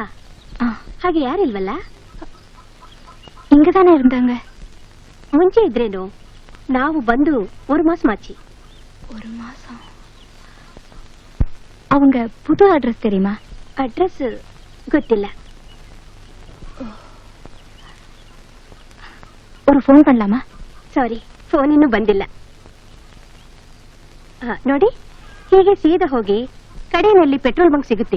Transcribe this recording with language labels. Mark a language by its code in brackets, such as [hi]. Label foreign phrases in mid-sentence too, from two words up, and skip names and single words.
[kn] ಹಾಗೆ ಯಾರಿಲ್ವಲ್ಲ? [ta] இங்கதானே இருந்தாங்க. [kn] ಮುಂಚೆ ಇದ್ರೇನು? ನಾವು ಬಂದು [ta] 1 மாசம் ஆச்சு. 1 மாசம்? அவங்க புது அட்ரஸ் தெரியுமா? [kn] அட்ரஸ் ಗೊತ್ತಿಲ್ಲ. [ta] ஒரு ಫೋನ್ பண்ணலாமா? [kn] ಸಾರಿ, ಫೋನ್ ಇನ್ನೂ ಬಂದಿಲ್ಲ. ನೋಡಿ, ಹೀಗೆ ಸೀದಾ ಹೋಗಿ ಕಡೆಯಲ್ಲಿ ಪೆಟ್ರೋಲ್ ಬಂಕ್ ಸಿಗುತ್ತೆ.